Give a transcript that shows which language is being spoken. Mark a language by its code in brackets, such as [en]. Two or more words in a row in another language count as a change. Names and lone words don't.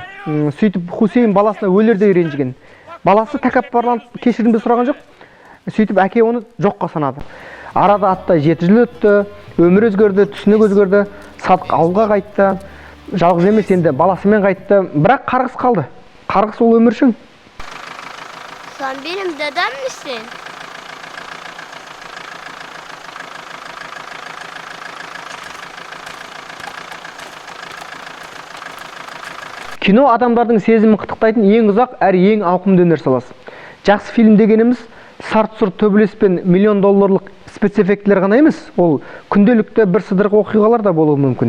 [kk] Сөйтіп Хусейн баласына өлердей ренжіген. Баласы тәкаппарланып кешірімді сұраған жоқ. Сөйтіп әке оны жоққа санады. Арада аттай 7 жыл өтті, өмір өзгерді, түсінік өзгерді. Садық ауылға қайтты. Жалғыз емес, енді баласымен қайтты. Бірақ қарғыс қалды. Қарғыс ол өміршің. [tr] Sen benim dedem misin? [kk] Кино адамдардың сезімін қытықтайтын ең ұзақ әрі ең ауқымды өнер саласы. Жақсы фильм дегеніміз сарт-сұр төбелес пен $миллион спецэффектілер ғана емес, ол күнделікті бір сыдырғы оқиғалар да болуы мүмкін.